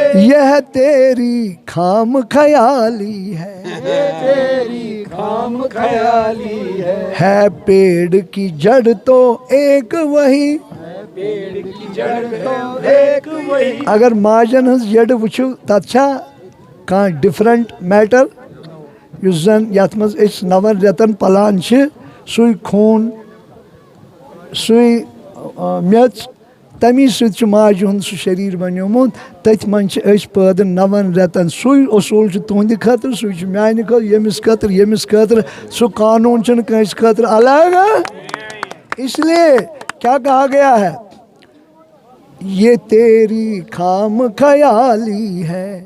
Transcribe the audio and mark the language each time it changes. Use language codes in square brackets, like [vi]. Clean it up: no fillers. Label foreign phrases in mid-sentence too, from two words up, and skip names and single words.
[hi] यह तेरी खाम ख्याली है, ये तेरी खाम ख्याली है पेड़ की जड़ तो एक वही, पेड़ की जड़ तो एक वही। [ks] अगर माजन हज जड़ वुचु तच्छा का [en] different matter [ks] युस जन यथ मज इस नवन रतन पलान छ सुई खून सुई मेच तमी सत माज हुंद सह शरीर बन्योमुत तथ मन पैद नवन रतन सुई उसूल तुंद खतर सुई मान खतर यमिस खतर सह कानून कंस खतर अलग। [hi] इसलिए क्या कहा गया है, ये तेरी खाम ख्याली है।